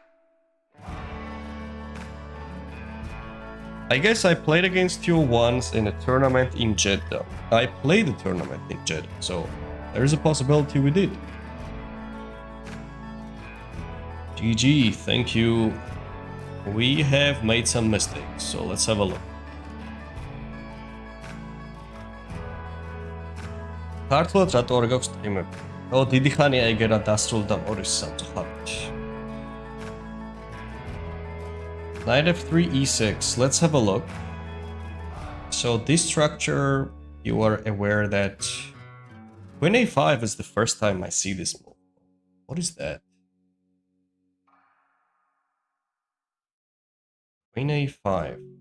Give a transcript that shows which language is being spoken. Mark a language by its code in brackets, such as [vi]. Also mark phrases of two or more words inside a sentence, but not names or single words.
[en] I guess I played against you once in a tournament in Jeddah. I played the tournament in Jeddah, so there is a possibility we did. GG, thank you. We have made some mistakes, so let's have a look. [ka] Ქართულად რატო არ გაქვს სტრიმები? ო, დიდი ხანია ეგერა დასრულდა მორის სამწუხაროდ. [en] Knight f3 e6. Let's have a look. So this structure, you are aware that queen a5 is the first time I see this move. What is that? Queen a5.